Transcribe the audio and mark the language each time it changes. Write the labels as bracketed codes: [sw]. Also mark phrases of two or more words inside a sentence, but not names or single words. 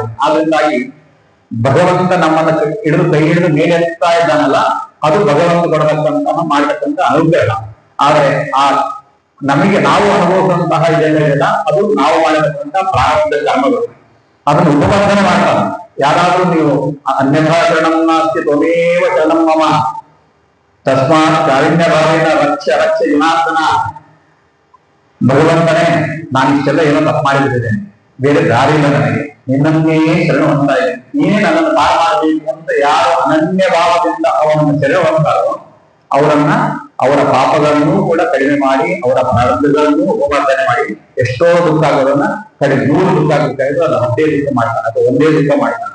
[kn] ಆದ್ರಿಂದಾಗಿ ಭಗವಂತ ನಮ್ಮನ್ನ ಹಿಡಿದು ಕೈ ಹಿಡಿದು ಮೇಲೆ ಎತ್ತಾ ಇದ್ದಾನಲ್ಲ, ಅದು ಭಗವಂತ ಕೊಡತಕ್ಕಂತಹ ಮಾಡತಕ್ಕಂಥ ಅನುಗ್ರಹ. ಆದ್ರೆ ಆ ನಮಗೆ ನಾವು ಅನುಭವಿಸುವಂತಹ ಇದೆಲ್ಲ ಅದು ನಾವು ಮಾಡತಕ್ಕಂತಹ ಪ್ರಾರಬ್ಧ ಕರ್ಮಗಳು. ಅದನ್ನು ಉಪಬಂಧನ ಮಾಡ್ತಾನೆ. ಯಾರಾದ್ರೂ ನೀವು [sa] ಅನ್ಯಭಾಷಣಂನಾಸ್ತಿ ತ್ವಮೇವ ಶರಣಂ ಮಮ ತಸ್ಮಾತ್ ಕಾರುಣ್ಯ ಭಾವೇನ ರಕ್ಷ ರಕ್ಷ ಜನಾರ್ದನ. [kn] ಭಗವಂತನೇ, ನಾನು ಇಷ್ಟೆಲ್ಲ ಏನೋ ತಪ್ಪು ಮಾಡಿಬಿಟ್ಟಿದ್ದೇನೆ, ಬೇರೆ ದಾರಿ ಇಲ್ಲ ನನಗೆ, ನಿನ್ನನ್ನೇ ಶರಣ ಹೊಂದ್ತಾ ಇದ್ದೇನೆ, ನೀನೇ ನನ್ನನ್ನು ಪಾರು ಮಾಡಬೇಕು ಅಂತ ಯಾರು ಅನನ್ಯ ಭಾವದಿಂದ ಅವನನ್ನು ಸೆರೆ ಹೊಂದಾರೋ ಅವರನ್ನ, ಅವರ ಪಾಪಗಳನ್ನು ಕೂಡ ಕಡಿಮೆ ಮಾಡಿ, ಅವರ ಪ್ರಾರಬ್ಧಗಳನ್ನು ಉಪಮರ್ದನೆ ಮಾಡಿ, ಎಷ್ಟೋ ದುಃಖ ಆಗೋದನ್ನ ಕಡಿಮೆ 100 ದುಃಖ ಆಗಬೇಕಾದ್ರೆ ಅದು 10 ದುಃಖ ಮಾಡ್ತಾನೆ ಅಥವಾ 1 ದುಃಖ ಮಾಡ್ತಾನೆ.